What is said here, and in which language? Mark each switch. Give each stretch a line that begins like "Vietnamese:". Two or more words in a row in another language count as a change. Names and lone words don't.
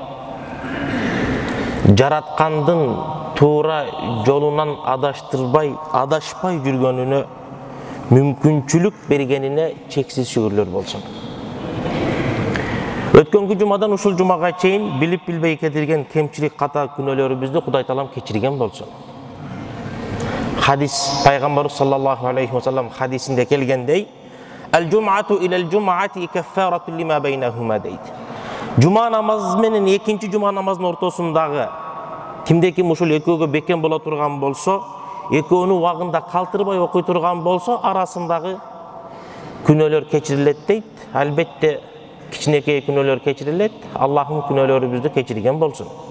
Kyrgyz: жараткандын туура жолунан адашпай жүргөнүнө мүмкүнчүлүк бергенине чексиз шүгүрлөр болсун. Өткөнкү жумадан ушул жумага чейин билип билбей кетирген кемчилик ката күнөөлөрүбүздү Кудай таалам кечирген болсун. Хадис пайгамбарыбыз
Arabic: صلى الله عليه وسلم
Kyrgyz: хадисинде келгендей,
Arabic: "الجمعة إلى الجمعة كفارة لما بينهما" дейт.
Kyrgyz: Жума намазы менен экинчи жума намазынын ортосундагы кимде ким ушул экөөгө бекем боло турган болсо, экөөнү убагында калтырбай окуй турган болсо, арасындагы күнөөлөр кечирилет дейт. Албетте кичинекей күнөөлөр кечирилет, Аллахтын күнөөлөрүбүздү кечирген болсун.